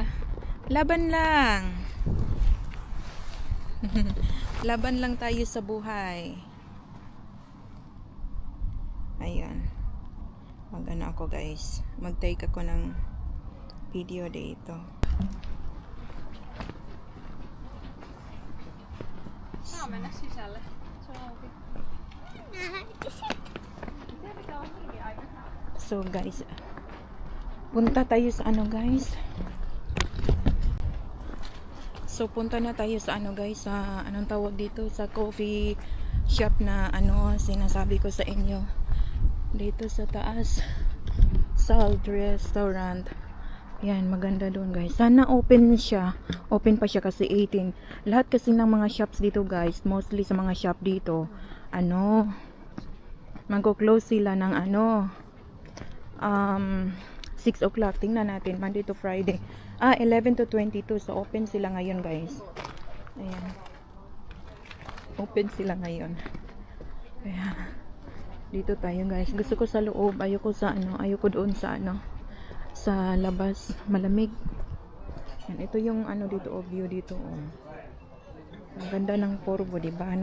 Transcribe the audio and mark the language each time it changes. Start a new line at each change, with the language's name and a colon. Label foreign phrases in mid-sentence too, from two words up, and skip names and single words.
Filipino: Laban lang. Laban lang tayo sa buhay. Ayan. Mag-ano ako guys. Mag-take ako ng video dito.
Finnish: Saa mennä sisälle. Se on auki.
Filipino: So guys, punta tayo sa ano guys. So punta na tayo sa ano guys, sa anong tawag dito, sa
English: coffee shop
Filipino: na ano sinasabi ko sa inyo. Dito sa taas, Salt Restaurant. Yan, maganda doon guys. Sana open siya. Open pa siya kasi 18. Lahat kasi ng mga shops dito guys, mostly sa mga shop dito, ano, magko-close sila ng ano, 6 o'clock. Tingnan natin,
English: Monday to Friday. 11 to 22.
Filipino: So, open sila ngayon guys. Ayan. Open sila ngayon. Ayan. Dito tayo guys. Gusto ko sa loob. Ayoko sa ayoko doon sa sa labas. Malamig. Yan, ito yung dito view dito Ang ganda ng Corvo, di ba?